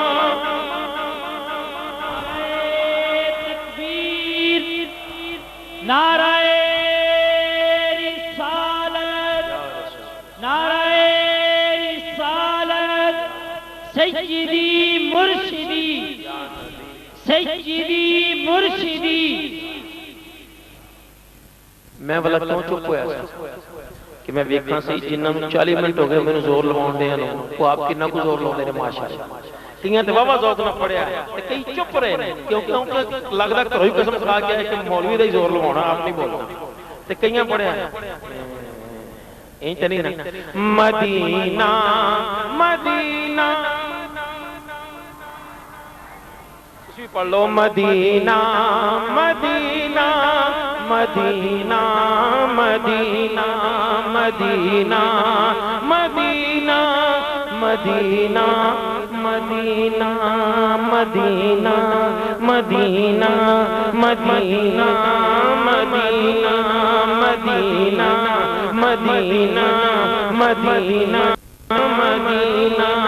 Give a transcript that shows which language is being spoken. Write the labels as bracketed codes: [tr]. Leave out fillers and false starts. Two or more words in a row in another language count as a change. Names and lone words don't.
[ur] تکبیر نعرہ رسالت نعرہ رسالت سیدی مرشدی سیدی مرشدی [pa] میں والا کیوں چپ ہویا کہ میں ویکھاں سی جنہاں نوں 40 منٹ ہو گئے مینوں زور لواون دے نوں وہ آپ کتنا کو زور لاؤندے نے ماشاءاللہ کئیاں تے واہ ذوق نہ پڑھیا تے کئی چپ رہے نے کیونکہ لگدا گھروں ہی قسم کھا کے کہ مولوی دا ہی زور لواਉਣਾ آپ نہیں بولنا تے کئیاں پڑھیا این تے نہیں نا مدینہ مدینہ تسی پڑھ لو مدینہ مدینہ مدینہ مدینہ مدینہ مدینہ مدینہ مدینہ مدینہ مدینہ مدینہ مدینہ مدینہ مدینہ مدینہ مدینہ